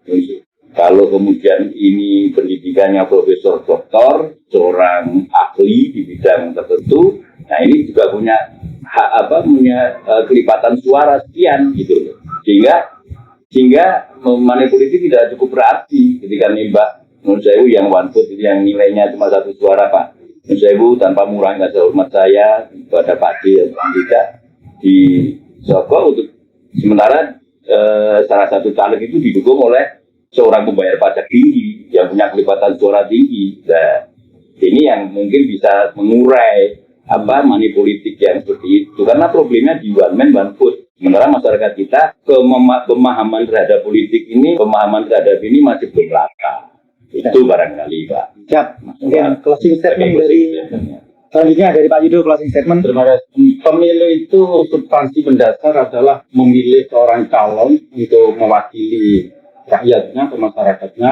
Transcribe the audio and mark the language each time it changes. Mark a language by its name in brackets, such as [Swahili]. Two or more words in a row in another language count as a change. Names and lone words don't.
[Indonesian] Kalau kemudian ini pendidikannya Profesor Doktor, seorang ahli di bidang tertentu, nah ini juga punya hak punya kelipatan suara sekian gitu. Sehingga money politik tidak cukup berarti ketika nembak menurut saya yang [English] one vote [Indonesian] yang nilainya cuma satu suara Pak. Menurut saya tanpa mengurangi rasa hormat saya kepada Pak D yang tidak di Joko untuk sementara salah satu caleg itu didukung oleh seorang pembayar pajak tinggi yang punya kelipatan suara tinggi. Nah, ini yang mungkin bisa mengurai money politik yang seperti itu, karena problemnya di [English] one man one vote. [Indonesian] Sementara masyarakat kita pemahaman terhadap politik ini, pemahaman terhadap ini masih belum rata. Itu barangkali Pak. Siap. Mungkin [English] closing statement [Indonesian] selanjutnya dari Pak Yudo, [English] closing statement. [Indonesian] Terima kasih. Pemilu itu substansi mendasar adalah memilih seorang calon untuk mewakili rakyatnya atau masyarakatnya.